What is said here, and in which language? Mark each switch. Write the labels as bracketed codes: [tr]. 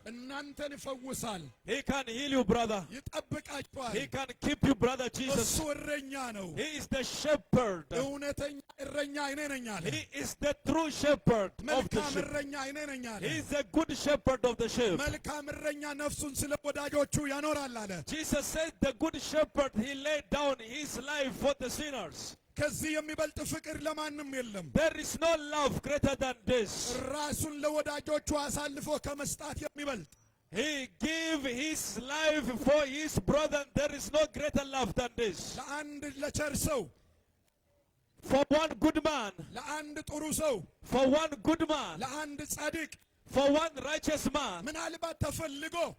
[am] እናንተን ይፈውሳል፣ [en] He can heal you, brother. [am] ይጠብቃችኋል። [en] He can keep you, brother Jesus. [am] እሱ እረኛ ነው። [en] He is the shepherd. [am] እውነተኛ እረኛ እኔ ነኝ አለ። [en] He is the true shepherd of the [am] መልካም [en] sheep. [am] እረኛ እኔ ነኝ አለ። [en] He is the good shepherd of the sheep. [am] መልካም እረኛ ነፍሱን ስለ ወዳጆቹ ያኖራል አለ። [en] Jesus said the good shepherd, he laid down his life for the sinners. [am] ከዚህ የሚበልጥ ፍቅር ለማንም የለም። [en] There is no love greater than this. [am] ራሱን ለወዳጆቹ አሳልፎ ከመስጣት የሚበልጥ [en] He gave his life for his brother. There is no greater love than this. [am] ለአንድ ለቸር ሰው፣ [en] For one good man, [am] ለአንድ ጥሩ ሰው፣ [en] for one good man, [am] ለአንድ ጻድቅ [en] for one righteous man, [am] ምናልባት ተፈልጎ